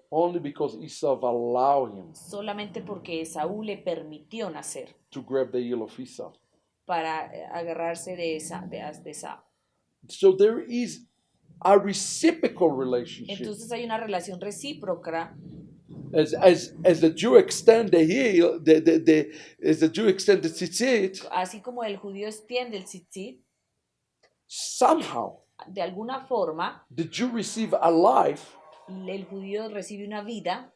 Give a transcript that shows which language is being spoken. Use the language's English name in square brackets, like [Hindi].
[English] only because Esav allowed him [Spanish] solamente porque Esaú le permitió nacer [English] to grab the heel of Esau. [Spanish] para agarrarse de Esaú. [English] So there is a reciprocal relationship. [Spanish] Entonces hay una relación recíproca. [English] As the Jew extend the heel, as the Jew extend the tzitzit, [Spanish] Así como el judío extiende el tzitzit, [English] somehow [Spanish] de alguna forma [English] the Jew receive a life. [Spanish] el judío recibe una vida.